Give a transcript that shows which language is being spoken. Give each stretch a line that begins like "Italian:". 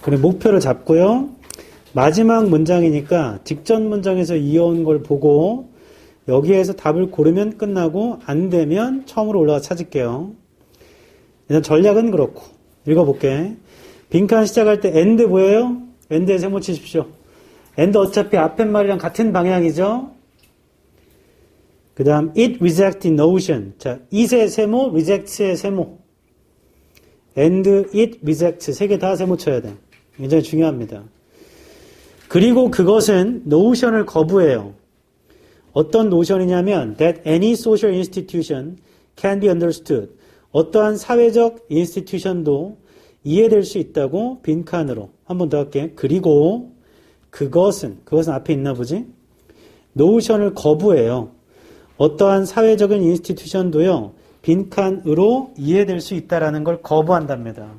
Korean: 그리고 목표를 잡고요. 마지막 문장이니까 직전 문장에서 이어온 걸 보고 여기에서 답을 고르면 끝나고 안 되면 처음으로 올라가 찾을게요. 일단 전략은 그렇고 읽어볼게. 빈칸 시작할 때 and 보여요? and에 세모 치십시오. and 어차피 앞에 말이랑 같은 방향이죠. 그 다음
English: it reject notion.
Korean: 자, it의 세모, reject의 세모.
English: and it reject
Korean: 세 개 다 세모 쳐야 돼. 굉장히 중요합니다. 그리고 그것은 notion을 거부해요. 어떤 노션이냐면
English: that any social institution can be understood.
Korean: 어떠한 사회적 인스티튜션도 이해될 수 있다고 빈칸으로 한 번 더 할게. 그리고 그것은 앞에 있나 보지? 노션을 거부해요. 어떠한 사회적인 인스티튜션도요. 빈칸으로 이해될 수 있다라는 걸 거부한답니다.